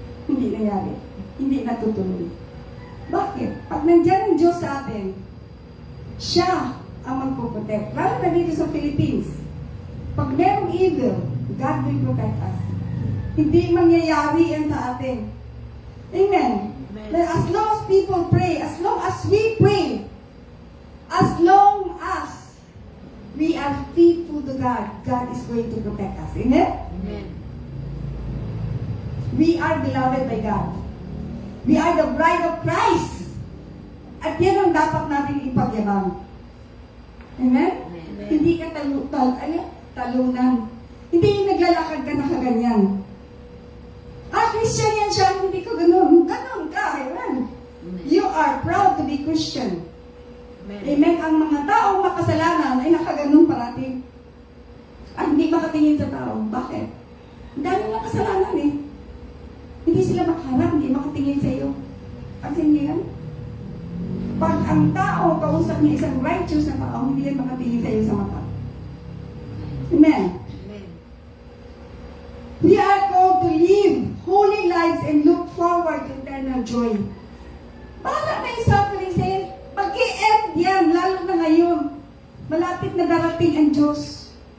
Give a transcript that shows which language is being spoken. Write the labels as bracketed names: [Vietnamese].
[Filipino] Hindi nangyari. Hindi natutuloy. Bakit? Pag nandiyan ang Diyos sa atin, siya ang magpuprotect. Lalo na dito sa Philippines. Pag merong evil, [English] God will protect us. [Filipino] Hindi mangyayari yan sa atin. [English] Amen. Amen. As long as people pray, as long as we pray, as long as we are faithful to God, God is going to protect us. Amen? Amen. We are beloved by God. We are the bride of Christ. [Filipino] At yan ang dapat natin ipagyabang. Amen? [English] Amen. [Filipino] Hindi ka talunan. Hindi yung naglalakad ka na kaganyan. Christian yan siya, hindi ka ganun. Ganun ka, amen. [English] You are proud to be Christian. Amen. Amen. [Filipino] Ang mga taong makasalanan ay nakaganon parati. At hindi makatingin sa tao. Bakit? Ang daming makasalanan eh. Hindi sila makaharap, hindi makatingin sa iyo. Pansin niyo yan? Pag ang tao, kausap niya isang righteous na tao, hindi yan makatingin sa iyo sa mata. [English] Amen. Amen. We are called to live holy lives and look forward to eternal joy. [Filipino] Bahala na yung suffering sa'yo. Mag-i-end yan, lalo na ngayon. Malapit na darating ang Diyos.